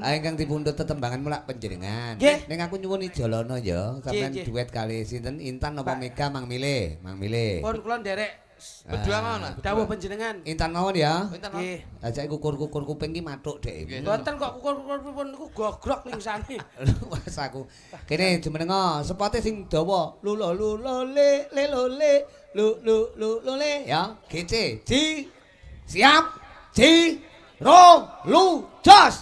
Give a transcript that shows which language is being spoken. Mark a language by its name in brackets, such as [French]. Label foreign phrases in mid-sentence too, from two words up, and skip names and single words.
[Javanese] Ingkang dipundhut tetembangan mulak panjenengan. Ning aku nyuwun ijolono ya, sampean duet kali sinten Intan napa Mega Mang Milih, Mang Milih. Pun kula nderek Berdua mawon. dawuh panjenengan. Intan mawon ya. Nggih. Ajake kukur-kukur kuping ki mathuk Dek. Mboten kok kukur-kukur pun niku gogrok lingsane. Mas aku. Kene jumenenga sepote sing dawa. Lulo lulo le le lo le lu lu lu lo le ya. GC. Ji. Siap. Ji. Ro lu jos.